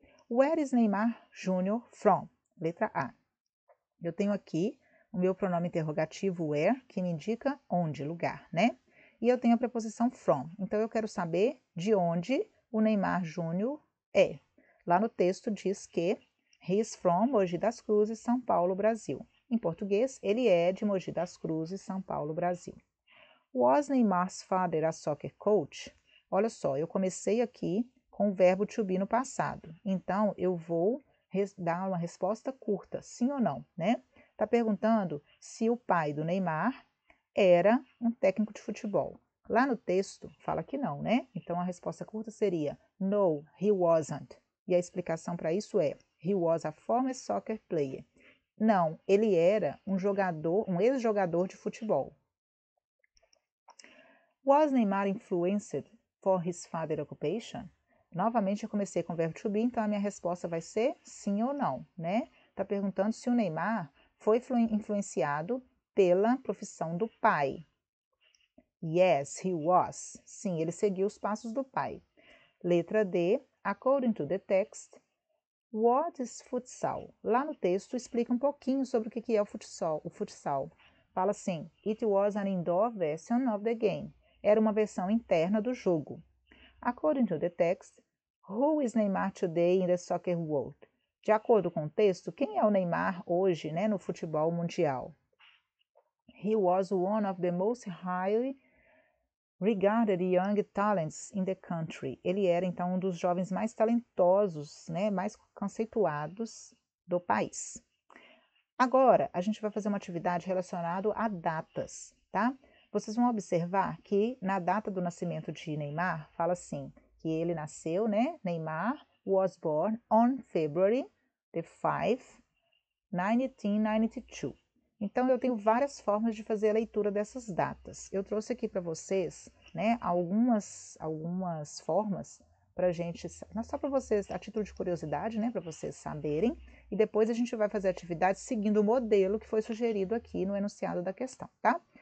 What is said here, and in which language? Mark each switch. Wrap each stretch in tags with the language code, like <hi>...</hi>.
<en>Where is Neymar Jr. from?</en> <pt>Letra A. Eu tenho aqui o meu pronome interrogativo where, que me indica onde, lugar, né? E eu tenho a preposição from. Então, eu quero saber de onde o Neymar Júnior é. Lá no texto diz que</pt> <en>he is from</en> <pt>Mogi das Cruzes, São Paulo, Brasil. Em português, ele é de Mogi das Cruzes, São Paulo, Brasil.</pt> <en>Was Neymar's father a soccer coach?</en> <pt>Olha só, eu comecei aqui com o verbo to be no passado. Então, eu vou dar uma resposta curta, sim ou não, né? Tá perguntando se o pai do Neymar era um técnico de futebol. Lá no texto fala que não, né? Então a resposta curta seria</pt> <en>no, he wasn't.</en> <pt>E a explicação para isso é</pt> <en>he was a former soccer player.</en> <pt>Não, ele era um jogador, um ex-jogador de futebol.</pt> <en>Was Neymar influenced for his father occupation?</en> <pt>Novamente eu comecei com o verbo to be, então a minha resposta vai ser sim ou não, né? Está perguntando se o Neymar foi influenciado pela profissão do pai.</pt> <en>Yes, he was.</en> <pt>Sim, ele seguiu os passos do pai. Letra D,</pt> <en>according to the text, what is futsal?</en> <pt>Lá no texto explica um pouquinho sobre o que é o futsal. Fala assim,</pt> <en>it was an indoor version of the game.</en> <pt>Era uma versão interna do jogo.</pt> <en>According to the text, who is Neymar today in the soccer world?</en> <pt>De acordo com o texto, quem é o Neymar hoje, né, no futebol mundial?</pt> <en>He was one of the most highly regarded young talents in the country.</en> <pt>Ele era, então, um dos jovens mais talentosos, né, mais conceituados do país. Agora, a gente vai fazer uma atividade relacionada a datas, tá? Vocês vão observar que na data do nascimento de Neymar, fala assim, que ele nasceu, né?</pt> <en>Neymar was born on February the 5, 1992.</en> <pt>Então, eu tenho várias formas de fazer a leitura dessas datas. Eu trouxe aqui para vocês, né, algumas formas para a gente, só para vocês, a título de curiosidade, né, para vocês saberem, e depois a gente vai fazer a atividade seguindo o modelo que foi sugerido aqui no enunciado da questão, tá?</pt>